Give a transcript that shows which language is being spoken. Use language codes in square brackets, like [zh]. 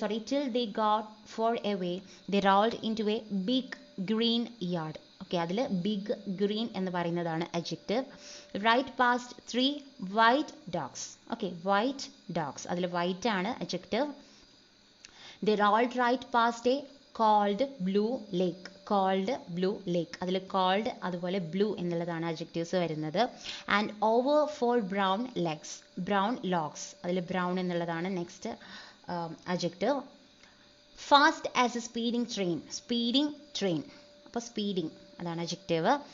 [en] till they got far away, they rolled into a big green yard. [ml] Okay, അതിൽ big green എന്ന് പറയുന്നതാണ് adjective. [en] right past 3 white dogs. [ml] Okay, white dogs, അതിൽ white ആണ് adjective. [en] they rolled right past a cold blue lake. [ml] Called blue ലേക്ക്, അതിൽ called അതുപോലെ blue എന്നുള്ളതാണ് adjectives വരുന്നത്. [en] and over four brown legs, [ml] brown locks, അതിൽ brown എന്നുള്ളതാണ് next adjective. [en] fast as a speeding train, [ml] speeding train, അപ്പോൾ speeding അതാണ് adjective.